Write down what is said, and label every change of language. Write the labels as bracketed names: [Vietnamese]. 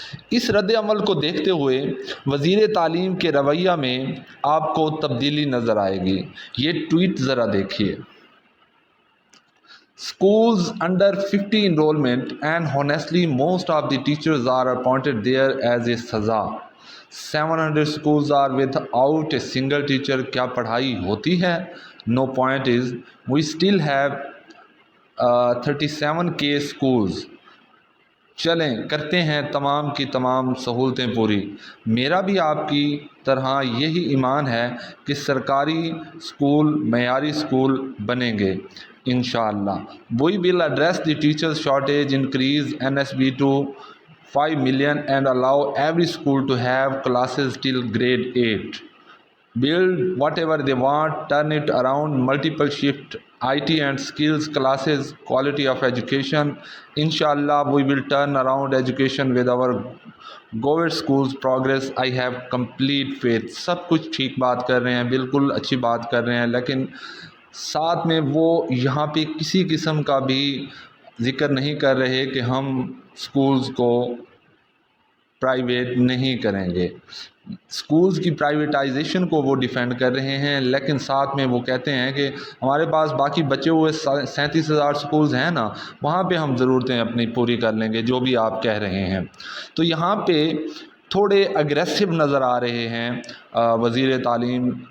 [Urdu] اس رد عمل کو دیکھتے ہوئے وزیر تعلیم کے رویہ میں آپ کو تبدیلی نظر آئے گی۔ یہ ٹویٹ ذرا دیکھیے۔ [English] Schools under 50 enrollment and honestly most of the teachers are appointed there as a saza. 700 schools are without a single teacher. [Urdu] کیا پڑھائی ہوتی ہے؟ [English] No point is we still have 37K schools. [Urdu] چلیں کرتے ہیں تمام کی تمام سہولتیں پوری۔ میرا بھی آپ کی طرح یہی ایمان ہے کہ سرکاری اسکول معیاری اسکول بنیں گے انشاءاللہ۔ [English] We will address the teachers shortage, increase NSB to 5 million and allow every school to have classes till grade 8. Build whatever they want, turn it around, multiple shift IT and skills classes, quality of education. Inshallah, we will turn around education with our government schools progress. I have complete faith. [Urdu] سب کچھ ٹھیک بات کر رہے ہیں، بالکل اچھی بات کر رہے ہیں، لیکن ساتھ میں وہ یہاں پہ کسی قسم کا بھی ذکر نہیں کر رہے کہ ہم سکولز کو پرائیویٹ نہیں کریں گے۔ سکولز کی پرائیویٹائزیشن کو وہ ڈیفینڈ کر رہے ہیں، لیکن ساتھ میں وہ کہتے ہیں کہ ہمارے پاس باقی بچے ہوئے 37,000 سکولز ہیں نا، وہاں پہ ہم ضرورتیں اپنی پوری کر لیں گے جو بھی آپ کہہ رہے ہیں۔ تو یہاں پہ تھوڑے اگریسو نظر آ رہے ہیں وزیر تعلیم